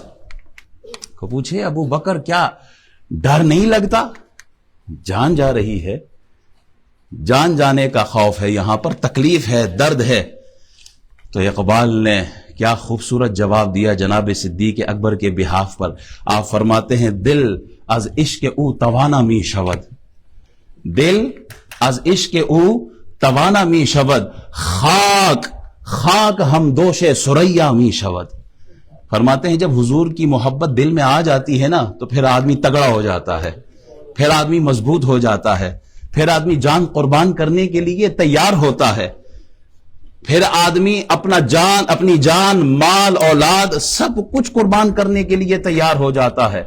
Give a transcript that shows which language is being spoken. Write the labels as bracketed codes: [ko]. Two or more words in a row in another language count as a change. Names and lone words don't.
[ur] کو پوچھے ابو بکر کیا ڈر نہیں لگتا؟ جان جا رہی ہے، جان جانے کا خوف ہے، یہاں پر تکلیف ہے، درد ہے۔ تو اقبال نے کیا خوبصورت جواب دیا جناب صدیق اکبر کے بہاف پر۔ آپ فرماتے ہیں [fa] دل از عشق او توانا می شود، دل از عشق او توانا می شود، خاک خاک ہم دوش سریا می شود۔ [ur] فرماتے ہیں جب حضور کی محبت دل میں آ جاتی ہے نا تو پھر آدمی تگڑا ہو جاتا ہے، پھر آدمی مضبوط ہو جاتا ہے، پھر آدمی جان قربان کرنے کے لیے تیار ہوتا ہے، پھر آدمی اپنی جان مال اولاد سب کچھ قربان کرنے کے لیے تیار ہو جاتا ہے۔